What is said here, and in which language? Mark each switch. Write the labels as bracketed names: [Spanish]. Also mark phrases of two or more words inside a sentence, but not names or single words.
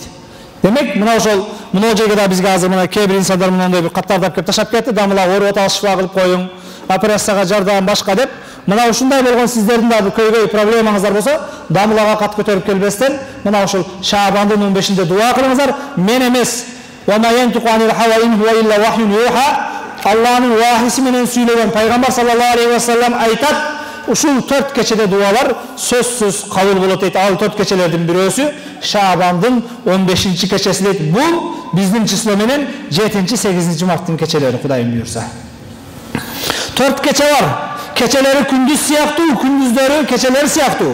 [Kyrgyz] Демек, мына жерге да бизге азыр мына кээ бир инсандар мындай бир каттарды алып ташап кетти, дамыла ооруп аталы шифа кылып коюң, операцияга жардам башка деп. Мына ушундай болгон сиздердин да көйгөй проблемаңыздар болсо, дамылага кат көтөрүп келбестен, мына ушул Шабандын 15-inde дуа кылыңыздар. Мен эмес, [Arabic] وما ينطق عن الهوى إن هو إلا وحي يوحى. [Kyrgyz] Аллахнын вахиси менен сүйлөгөн Пайгамбар [Arabic] صلى الله عليه وسلم [Kyrgyz] айтат, ушул 4 кечеде дуалар сөзсүз кабыл болот дейт. Ал 4 кечелердин бирөөсү Шабандын 15-чи кечеси дейт. Бул биздин число менен 7-8 марттын кечелери, Кудайым буйрса. 4 кече бар. Кечелери күндүз сыяктуу, күндүздөрү кечелери сыяктуу.